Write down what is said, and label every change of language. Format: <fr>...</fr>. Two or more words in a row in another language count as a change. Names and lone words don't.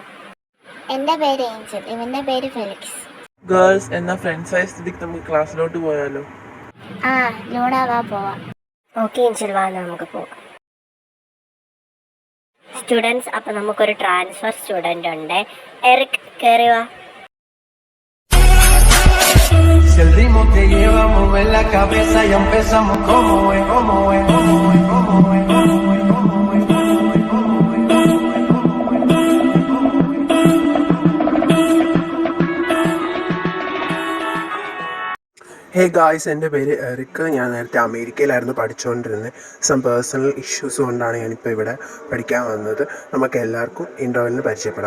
<ml>എൻ്റെ പേര് ഏഞ്ചൽ, ഇവൻ്റെ പേര് ഫെലിക്സ്. ഗേൾസ്, എന്നാ ഫ്രണ്ട്സ് ആയ സ്ഥിതിക്ക് നമുക്ക് ക്ലാസ്സിലോട്ട് പോയാലോ? ആ, ലൂണ വാ പോവാം. ഓക്കെ ഏഞ്ചൽ, വാ നമുക്ക് പോകാം. സ്റ്റുഡൻസ്, അപ്പം നമുക്കൊരു</ml> <en>transfer student</en> <ml>ഉണ്ട്. എറിക്, കയറി വാ.</ml> <es>Si el ritmo te lleva a mover la cabeza, ya empezamos como es, como es, como es, como es, como es, como es, como es,</es> <en>Hey guys, എൻ്റെ പേര് എറിക്ക്.</en> <ml>ഞാൻ നേരത്തെ അമേരിക്കയിലായിരുന്നു പഠിച്ചുകൊണ്ടിരുന്നത്.</ml> <en>some personal issues</en> <ml>കൊണ്ടാണ് ഞാനിപ്പോൾ ഇവിടെ പഠിക്കാൻ വന്നത്. നമുക്ക് എല്ലാവർക്കും ഇൻ്റർവെല്ലിന് പരിചയപ്പെടാം.</ml>